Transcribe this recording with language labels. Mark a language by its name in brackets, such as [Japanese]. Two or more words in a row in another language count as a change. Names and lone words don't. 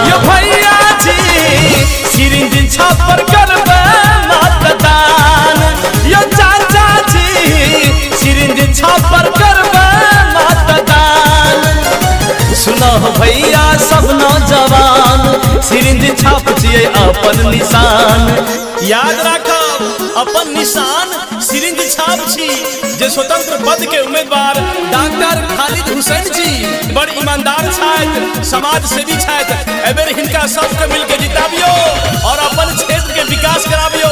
[Maithili] ये भैया जी सिरिंज छाप पर करबे मतदान, ये चाचा जी सिरिंज छाप पर करबे मतदान। सुनो भैया सब नौजवान, सिरिंज छाप छियै अपन निशान। याद राखब अपन निशान सिरिंज छाप छी, जे स्वतंत्र पद के उम्मीदवार डॉक्टर खालिद हुसैन जी बड़ ईमानदार छथि, समाज सेवी छथि। एहि बेर हिनका सबके मिलके जिताबियो और अपन क्षेत्र के विकास कराबियो।